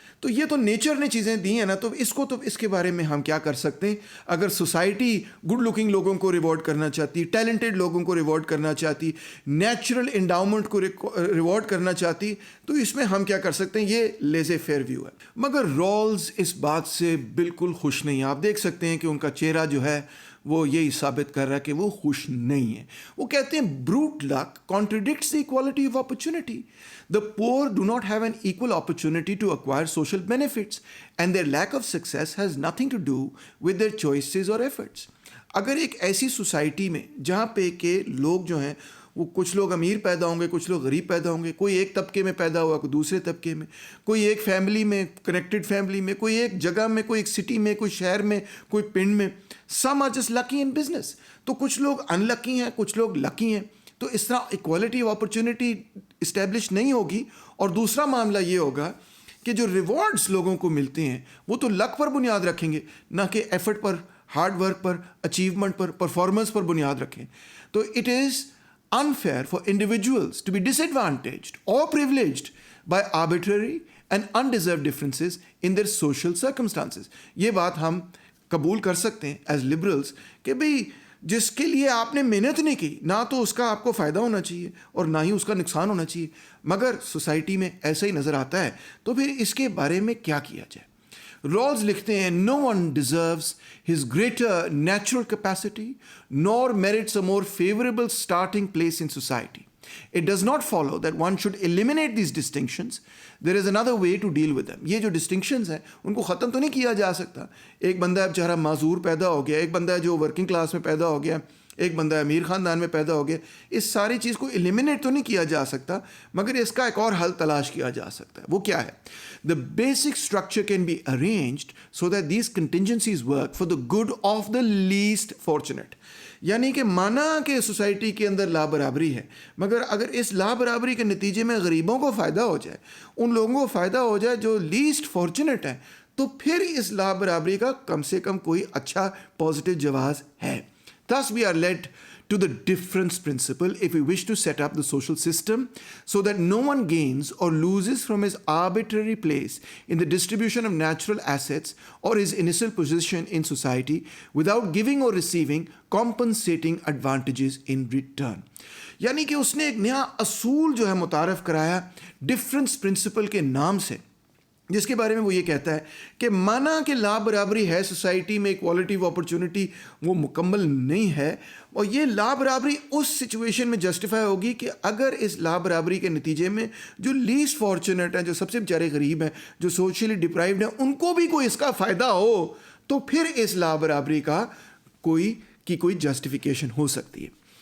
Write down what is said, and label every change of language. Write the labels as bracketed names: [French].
[Urdu] تو یہ تو نیچر نے چیزیں دی ہیں نا. تو اس کے بارے میں ہم کیا کر سکتے ہیں؟ اگر سوسائٹی گڈ لکنگ لوگوں کو ریوارڈ کرنا چاہتی، ٹیلنٹڈ لوگوں کو ریوارڈ کرنا چاہتی، نیچرل انڈاؤمنٹ کو ریوارڈ کرنا چاہتی، تو اس میں ہم کیا کر سکتے ہیں؟ یہ لیزے فیئر ویو ہے. مگر رالز اس بات سے بالکل خوش نہیں ہیں. آپ دیکھ سکتے ہیں کہ ان کا چہرہ جو ہے وہ یہی ثابت کر رہا ہے کہ وہ خوش نہیں ہے. وہ کہتے ہیں [English] Brute luck contradicts the equality of opportunity. The poor do not have an equal opportunity to acquire social benefits and their lack of success has nothing to do with their choices or efforts. [Urdu] اگر ایک ایسی سوسائٹی میں جہاں پہ کہ لوگ جو ہیں وہ کچھ لوگ امیر پیدا ہوں گے، کچھ لوگ غریب پیدا ہوں گے، کوئی ایک طبقے میں پیدا ہوا، کوئی دوسرے طبقے میں، کوئی ایک فیملی میں، کنیکٹڈ فیملی میں، کوئی ایک جگہ میں، کوئی ایک سٹی میں، کوئی شہر میں، کوئی پنڈ میں. [English] Some are just lucky in business. [Urdu] تو کچھ لوگ ان لکی ہیں، کچھ لوگ لکی ہیں. تو اس طرح ایکوالٹی آف اپرچونٹی اسٹیبلش نہیں ہوگی. اور دوسرا معاملہ یہ ہوگا کہ جو ریوارڈز لوگوں کو ملتے ہیں وہ تو لک پر بنیاد رکھیں گے، نہ کہ ایفرٹ پر، ہارڈ ورک پر، اچیومنٹ پر، پرفارمنس پر بنیاد رکھیں. [English] تو it is unfair for individuals to be disadvantaged or privileged by arbitrary and undeserved differences in their social circumstances. [Urdu] یہ بات ہم قبول کر سکتے ہیں ایز لبرلز کہ بھئی جس کے لیے آپ نے محنت نہیں کی، نہ تو اس کا آپ کو فائدہ ہونا چاہیے اور نہ ہی اس کا نقصان ہونا چاہیے، مگر سوسائٹی میں ایسا ہی نظر آتا ہے. تو پھر اس کے بارے میں کیا کیا جائے؟ رالز لکھتے ہیں [English] no one deserves his greater natural capacity nor merits a more favorable starting place in society. It does not follow that one should eliminate these distinctions. There is another way to deal with them. [Urdu] یہ جو distinctions ہیں ان کو ختم تو نہیں کیا جا سکتا. ایک بندہ بیچارہ معذور پیدا ہو گیا، ایک بندہ جو ورکنگ کلاس میں پیدا ہو گیا، ایک بندہ امیر خاندان میں پیدا ہو گیا، اس ساری چیز کو ایلیمینیٹ تو نہیں کیا جا سکتا، مگر اس کا ایک اور حل تلاش کیا جا سکتا ہے. وہ کیا ہے؟ [English] The basic structure can be arranged so that these contingencies work for the good of the least fortunate. [Urdu] یعنی کہ مانا کہ سوسائٹی کے اندر لا برابری ہے، مگر اگر اس لا برابری کے نتیجے میں غریبوں کو فائدہ ہو جائے، ان لوگوں کو فائدہ ہو جائے جو لیسٹ فارچونیٹ ہیں، تو پھر اس لا برابری کا کم سے کم کوئی اچھا پازیٹیو جواز ہے. [English] Thus we are led to the difference principle if we wish to set up the social system so that no one gains or loses from his arbitrary place in the distribution of natural assets or his initial position in society without giving or receiving compensating advantages in return. [Urdu] یعنی کہ اس نے ایک نیا اصول جو ہے متعارف کرایا ڈفرنس پرنسپل کے نام سے، جس کے بارے میں وہ یہ کہتا ہے کہ مانا کہ لا برابری ہے سوسائٹی میں، ایکوالٹی آف اپرچونٹی وہ مکمل نہیں ہے، اور یہ لا برابری اس سچویشن میں جسٹیفائی ہوگی کہ اگر اس لا برابری کے نتیجے میں جو لیسٹ فارچونیٹ ہیں، جو سب سے بیچارے غریب ہیں، جو سوشلی ڈپرائیوڈ ہیں، ان کو بھی کوئی اس کا فائدہ ہو، تو پھر اس لا برابری کا کوئی جسٹیفیکیشن ہو سکتی ہے.